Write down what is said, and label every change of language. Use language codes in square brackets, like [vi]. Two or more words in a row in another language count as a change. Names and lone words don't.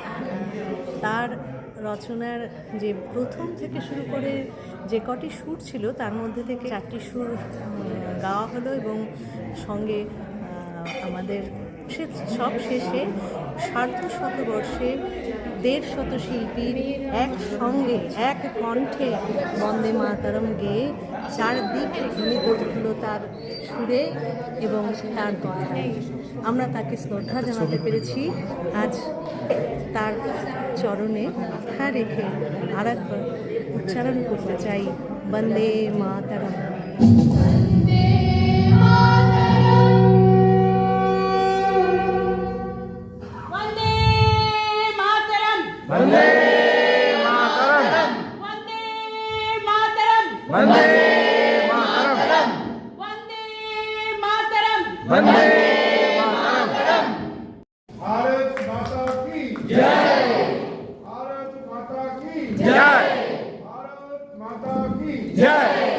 [bn] তার রচনার যে প্রথম থেকে শুরু করে যে কটি সুর ছিল তার মধ্যে থেকে 4টি সুর গাওয়া হলো এবং সঙ্গে আমাদের সব শেষে সার্ধ শতবর্ষে 150 শিল্পীর একসঙ্গে এক কণ্ঠে বন্দে মাতরম গেয়ে চারদিক ধ্বনিত হলো তার সুরে এবং তার কথায়। আমরা তাকে শ্রদ্ধা জানাতে পেরেছি। আজ তার চরণে মাথা রেখে আরেকবার উচ্চারণ করতে চাই বন্দে মাতরম। [sa] वन्दे मातरम् वन्दे मातरम् वन्दे मातरम् वन्दे मातरम् वन्दे मातरम् वन्दे मातरम् [hi] भारत माता की जय भारत माता की जय भारत माता की जय